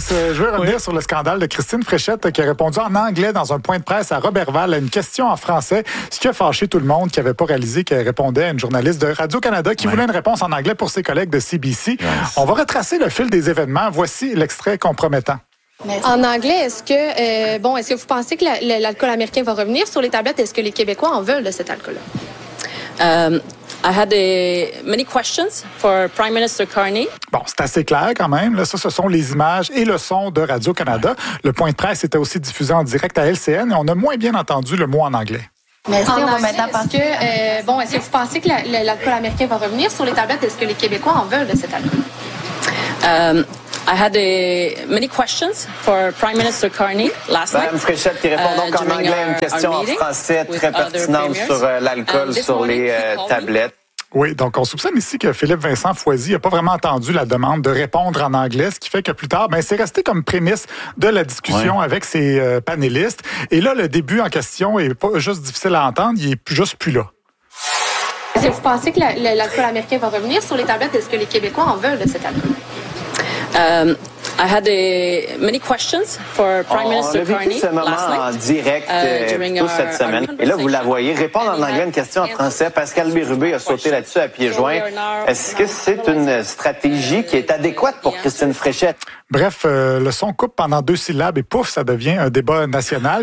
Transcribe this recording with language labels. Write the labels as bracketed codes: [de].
[fr] Je veux revenir sur le scandale de Christine Fréchette qui a répondu en anglais dans un point de presse à Robert Val à une question en français, ce qui a fâché tout le monde qui n'avait pas réalisé qu'elle répondait à une journaliste de Radio-Canada qui voulait une réponse en anglais pour ses collègues de CBC. [en] Yes. [fr] On va retracer le fil des événements. Voici l'extrait compromettant. En anglais, est-ce que vous pensez que l'alcool américain va revenir sur les tablettes? Est-ce que les Québécois en veulent de cet alcool-là? [en] I had many questions for Prime Minister Carney. [fr] Bon, c'est assez clair quand même. Là, ça, ce sont les images et le son de Radio-Canada. Le point de presse était aussi diffusé en direct à LCN et on a moins bien entendu le mot en anglais. Merci, on va maintenant passer. Est-ce que vous pensez que l'alcool américain va revenir sur les tablettes? Est-ce que les Québécois en veulent de cet alcool? [en] I had many questions for Prime Minister Carney last night. [fr] Madame Fréchette qui répond donc en anglais à une question en français très pertinente sur l'alcool sur les tablettes. Oui, donc on soupçonne ici que Philippe-Vincent Foisy n'a pas vraiment entendu la demande de répondre en anglais, ce qui fait que plus tard, c'est resté comme prémisse de la discussion avec ses panélistes. Et là, le début en question est pas juste difficile à entendre, il est juste plus là. Est-ce que vous pensez que l'alcool américain va revenir sur les tablettes? Est-ce que les Québécois en veulent de cet alcool? [en] I had many questions for Prime Minister Carney last night. [fr] On a vécu ce moment en direct toute cette semaine. Et là, vous la voyez répondre en anglais une question en français. Pascal Bérubé a sauté là-dessus à pieds joints. Est-ce que c'est une stratégie qui est adéquate pour Christine Fréchette? Bref, le son coupe pendant deux syllabes et pouf, ça devient un débat national.